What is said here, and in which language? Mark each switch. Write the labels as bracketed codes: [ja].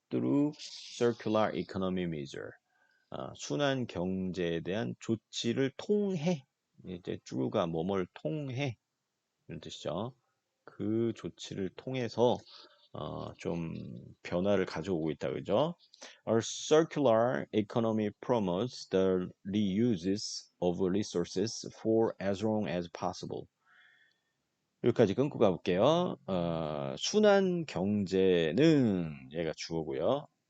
[en] through circular economy measure [ko] 순환 경제에 대한 조치를 통해 이제 through가 뭐뭘 통해 이런 뜻이죠. 그 조치를 통해서 좀 변화를 가져오고 있다 그죠? [en] A circular economy promotes the reuses of resources for as long as possible. [ko] 여기까지 끊고 가볼게요. 순환 경제는 얘가 주어고요.